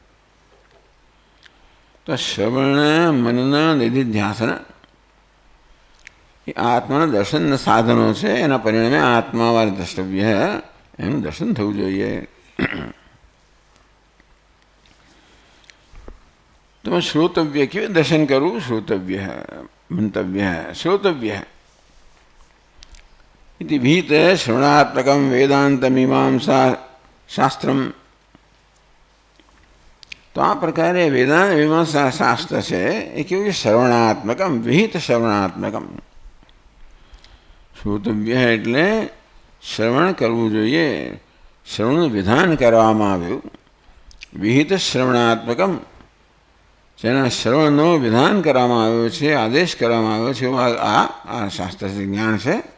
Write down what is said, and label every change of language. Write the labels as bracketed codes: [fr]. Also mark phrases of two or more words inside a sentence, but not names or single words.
[gu] તો શ્રવણ મનન નિધિધ્યાસન એ આત્માના દર્શનના સાધનો છે. એના પરિણામે [sa] આત્મા વારે દ્રષ્ટવ્ય [gu] એનું દર્શન થવું જોઈએ. તો શ્રોતવ્ય કેવું દર્શન કરવું? [sa] શ્રોતવ્ય મંતવ્ય શ્રોતવ્ય इति भीत श्रवणात्मकं वेदांत मीमांसा शास्त्रम. [gu] તો આ પ્રકારે [sa] वेदांत मीमांसा शास्त्र [gu] છે એ કેવું છે? [sa] શ્રવણાત્મકમ, વિહિત શ્રવણાત્મકમ. [gu] શ્રોતવ્ય એટલે શ્રવણ કરવું જોઈએ, શ્રવણનું વિધાન કરવામાં આવ્યું. [sa] વિહિત શ્રવણાત્મકમ, [gu] જેના શ્રવણનો વિધાન કરવામાં આવ્યો છે, આદેશ કરવામાં આવ્યો છે, આ શાસ્ત્ર જ્ઞાન છે.